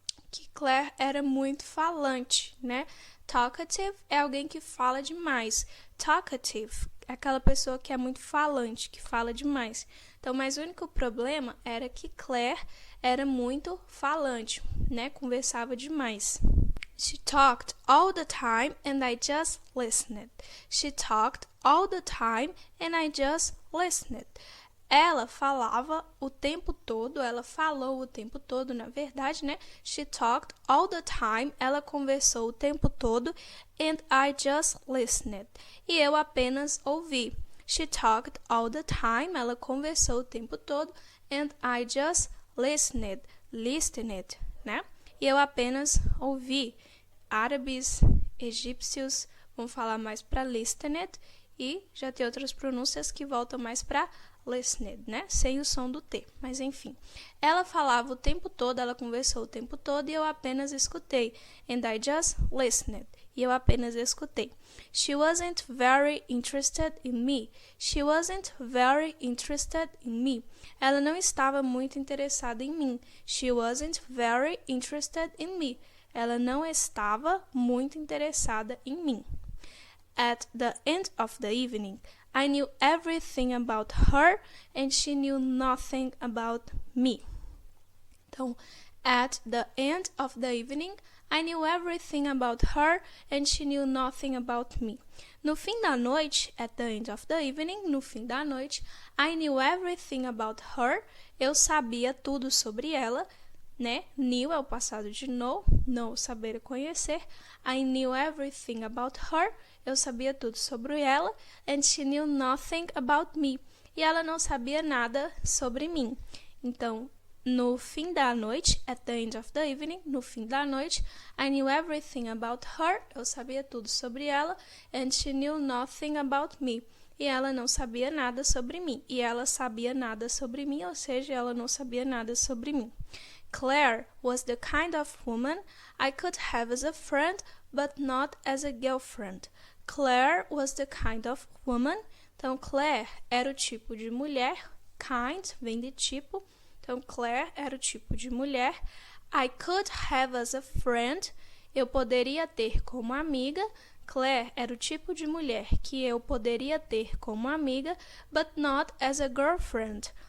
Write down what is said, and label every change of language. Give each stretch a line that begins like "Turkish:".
Portuguese: Que Claire era muito falante, né? Talkative é alguém que fala demais. Talkative é aquela pessoa que é muito falante, que fala demais. Então, mas o único problema era que Claire era muito falante, né? Conversava demais.
English: She talked all the time and I just listened.
Portuguese: Ela falava o tempo todo, ela falou o tempo todo, na verdade, né?
English: She talked all the time,
Portuguese: ela conversou o tempo todo,
English: and I just listened.
Portuguese: E eu apenas ouvi.
English: She talked all the time,
Portuguese: ela conversou o tempo todo,
English: and I just listened,
Portuguese: né? E eu apenas ouvi. Árabes, egípcios, vamos falar mais para listened, e já tem outras pronúncias que voltam mais para listened, né? Sem o som do T, mas enfim. Ela falava o tempo todo, ela conversou o tempo todo e eu apenas escutei.
English: And I just listened.
Portuguese: E eu apenas escutei.
English: She wasn't very interested in me. She wasn't very interested in me.
Portuguese: Ela não estava muito interessada em mim.
English: She wasn't very interested in me.
Portuguese: Ela não estava muito interessada em mim.
English: At the end of the evening, I knew everything about her and she knew nothing about me. Então, at the end of the evening, I knew everything about her and she knew nothing about me.
Portuguese: No fim da noite,
English: at the end of the evening,
Portuguese: no fim da noite,
English: I knew everything about her.
Portuguese: Eu sabia tudo sobre ela, né? Knew é o passado de know, saber conhecer.
English: I knew everything about her.
Portuguese: Eu sabia tudo sobre ela.
English: And she knew nothing about me.
Portuguese: E ela não sabia nada sobre mim. Então, no fim da noite, at the end of the evening, no fim da noite, I knew everything about her. Eu sabia tudo sobre ela.
English: And she knew nothing about me.
Portuguese: E ela não sabia nada sobre mim. E ela sabia nada sobre mim, ou seja, ela não sabia nada sobre mim.
English: Claire was the kind of woman I could have as a friend, but not as a girlfriend. Claire was the kind of woman.
Portuguese: Então, Claire era o tipo de mulher. Kind vem de tipo. Então, Claire era o tipo de mulher.
English: I could have as a friend.
Portuguese: Eu poderia ter como amiga. Claire era o tipo de mulher que eu poderia ter como amiga,
English: but not as a girlfriend.